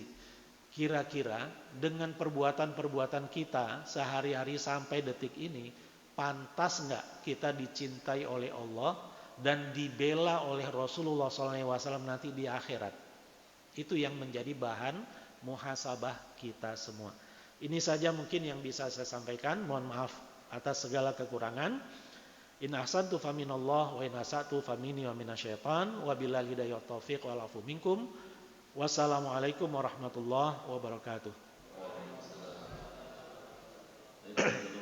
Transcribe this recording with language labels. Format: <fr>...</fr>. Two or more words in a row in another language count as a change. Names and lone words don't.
<id>Kira-kira dengan perbuatan-perbuatan kita sehari-hari sampai detik ini, pantas nggak kita dicintai oleh Allah dan dibela oleh Rasulullah SAW nanti di akhirat? Itu yang menjadi bahan muhasabah kita semua. Ini saja mungkin yang bisa saya sampaikan. Mohon maaf atas segala kekurangan.</id> <ar>إن أحسنت فمن الله وإن أسأت فمني ومن الشيطان وبالله الهداية التوفيق والعفو منكم. والسلام عليكم ورحمة الله وبركاته.</ar>